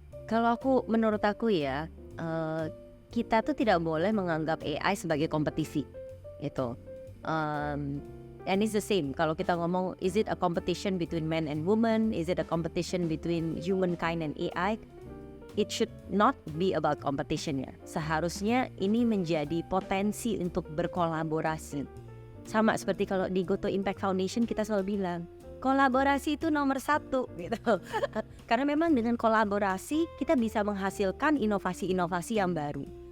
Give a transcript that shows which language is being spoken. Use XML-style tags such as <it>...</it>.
<id>Kalau menurut aku ya, kita tuh tidak boleh menganggap AI sebagai kompetisi, gitu.</id> <en>And it's the same.</en> <id>Kalau kita ngomong,</id> <en>is it a competition between men and women? Is it a competition between humankind and AI? It should not be about competition ya.</en> <id>Seharusnya ini menjadi potensi untuk berkolaborasi. Sama seperti kalau di Goto Impact Foundation kita selalu bilang, kolaborasi itu nomor 1 gitu. Karena memang dengan kolaborasi kita bisa menghasilkan inovasi-inovasi yang baru.</id>